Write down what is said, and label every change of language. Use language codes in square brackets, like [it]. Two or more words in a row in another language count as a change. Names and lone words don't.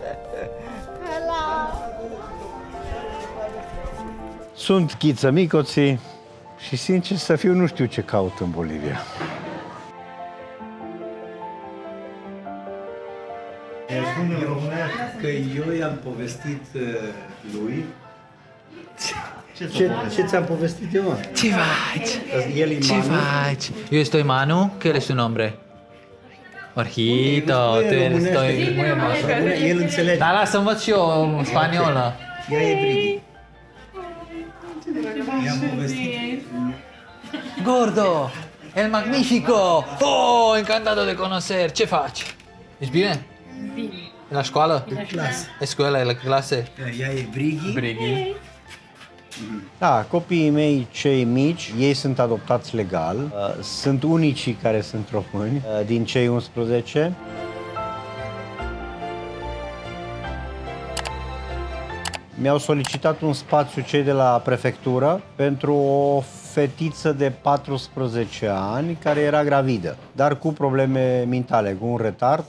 [ro] Sunt Ghiță Micoții și, sincer să fiu, nu știu ce caut în Bolivia. Spune că eu i-am povestit lui. Ce ți-am povestit eu? Ce faci? El e Ce Manu. faci? [es] Eu estoy Manu, ¿qué es tu nombre? Jorgito, tu estoy muy hermoso. [ro] El înțelege. Dar lasă învăț și eu în spaniolă. Ea e Brighi. I-am povestit. [es] Gordo, el magnifico! Oh, encantado de conocer. [ro] Ce faci? Ești bine? Bine. La școală? În clasă. [es] Escuela, la clase? [ro] Ea e Brighi. Brighi. Da, copiii mei cei mici, ei sunt adoptați legal. Sunt unicii care sunt români din cei 11. Mi-au solicitat un spațiu cei de la prefectură pentru o fetiță de 14 ani care era gravidă, dar cu probleme mentale, cu un retard.